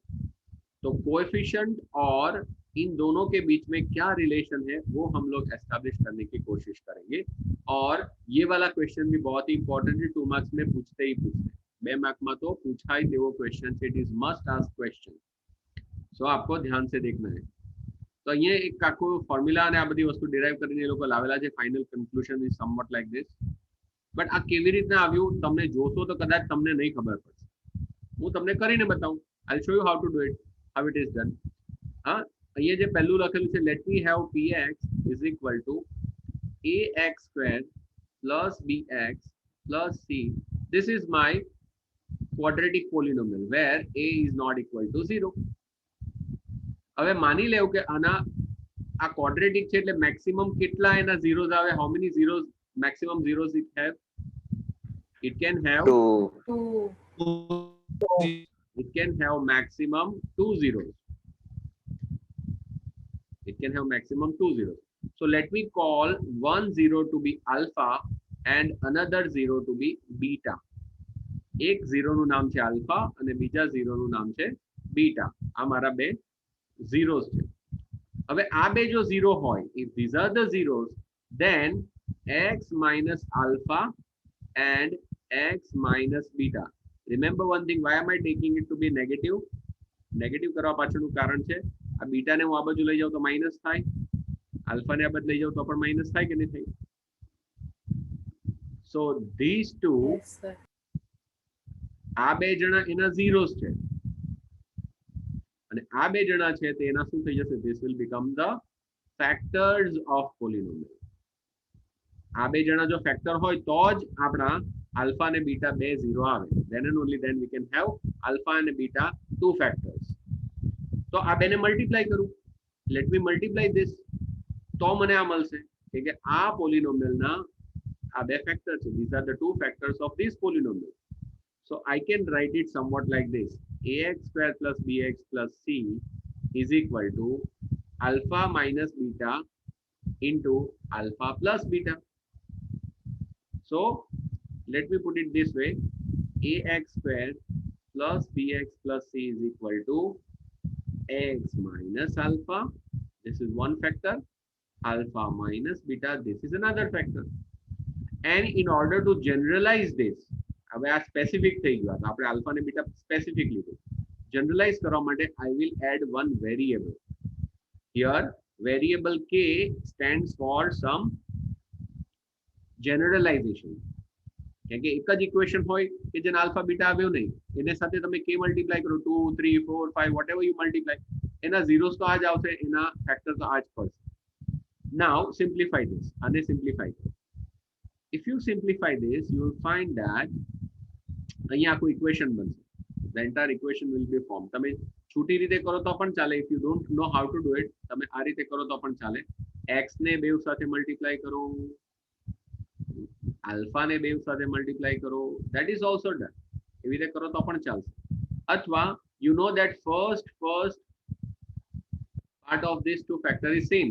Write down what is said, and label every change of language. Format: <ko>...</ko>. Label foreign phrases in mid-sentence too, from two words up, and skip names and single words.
<hi>तो कोएफिशिएंट और इन दोनों के बीच में क्या रिलेशन है वो हम लोग एस्टैब्लिश करने की कोशिश करेंगे. और ये वाला क्वेश्चन भी बहुत ही इंपॉर्टेंट है, 2 मार्क्स में पूछते ही पूछते, 2 मार्क में तो पूछा ही देवो क्वेश्चन,</hi> <en>It is must ask question.</en> <hi>सो आपको ध्यान से देखना है. तो ये एक</hi> <gu>આખો ફોર્મ્યુલા ને આ બધી વસ્તુ ડિરાઇવ કરીને એ લોકો લાવેલા છે.</gu> <en>Final conclusion is somewhat like this.</en> <gu>બટ આ કેવી રીતના આવ્યું તમને જોશો તો કદાચ તમને નહીં ખબર પડશે. હું તમને કરીને બતાવું.</gu> <en>I'll show you how to do it, how it is done.</en> <gu>હા, અહીંયા જે પહેલું લખેલું છે,</gu> <en>let me have px is equal to ax square plus bx plus c. This is my quadratic polynomial where a is not equal to 0.</en> <gu>હવે માની લેવું કે આના આ ક્વોડ્રેટિક છે એટલે મેક્સિમમ કેટલા એના zeros આવે?</gu> <en>how many zeros, maximum zeros it have? It can have 2 zeros. It can have maximum 2 zeros. So let me call one zero to be alpha and another zero to be beta.</en> <gu>એક zero નું નામ છે alpha અને બીજા zero નું નામ છે beta. આ મારા બે zeros છે. હવે આ બે જો zero હોય,</gu> <en>if these are the zeros, then x minus alpha and x minus beta. Remember one thing, why am I taking it to be negative?</en> <gu>Negative કરવા પાછળનું કારણ છે આ બીટા ને હું આ બાજુ લઈ જાઉં તો માઈનસ થાય, આલ્ફા ને આ બાજુ લઈ જાઉં તો પણ માઈનસ થાય કે નહીં થાય?</gu> <en>So these two, Yes, sir.</en> <gu>આ બે જણા એના zeros છે અને આ બે જણા છે તે એના શું થઈ જશે?</gu> <en>This will become the factors of polynomial.</en> <gu>આ બે જણા જો ફેક્ટર હોય તો જ આપણા alpha અને beta બે zero આવે.</gu> <en>Then and only then we can have alpha and beta two factors.</en> <gu>તો આ બેને મલ્ટીપ્લાય કરું.</gu> <en>Let me multiply this.</en> <gu>તો મને આ મળશે કે આ પોલિનોમિયલના આ બે ફેક્ટર છે.</gu> <en>These are the two factors of this polynomial. So I can write it somewhat like this. ax square plus bx plus c is equal to alpha minus beta into alpha plus beta. So let me put it this way. ax square plus bx plus c is equal to x minus alpha. This is one factor. Alpha minus beta. This is another factor. And in order to generalize this,</en> <gu>હવે આ સ્પેસિફિક થઈ ગયું. આપણે આલ્ફા અને બીટા સ્પેસિફિક લીધું. જનરલાઇઝ કરવા માટે</gu> <en>I will add one variable. Here variable k stands for some generalization.</en> <gu>કેમ કે એક જ ઇક્વેશન હોય કે જેને આલ્ફા બીટા આવ્યો નહીં, એને સાથે તમે k મલ્ટીપ્લાય કરો 2 3 4 5</gu> <en>whatever you multiply,</en> <gu>એના zeros તો આ જ આવશે, એના ફેક્ટર તો આ જ પડશે.</gu> <en>Now simplify this.</en> <gu>આને સિમ્પ્લિફાય કરો.</gu> <en>If you simplify this, you will find that</en> <gu>અહીંયા આખું ઇક્વેશન બનશે.</gu> <en>The entire equation will be formed.</en> <gu>તમે છૂટી રીતે કરો તો પણ ચાલે.</gu> <en>If you don't know how to do it,</en> <gu>તમે આ રીતે કરો તો પણ ચાલે. x ને બેવ સાથે મલ્ટીપ્લાય કરો, આલ્ફા ને બેવ સાથે મલ્ટીપ્લાય કરો.</gu> <en>That is also done.</en> <gu>એવી રીતે કરો તો પણ ચાલશે.</gu> <en>અથવા you know that first part of this two factor is same.</en>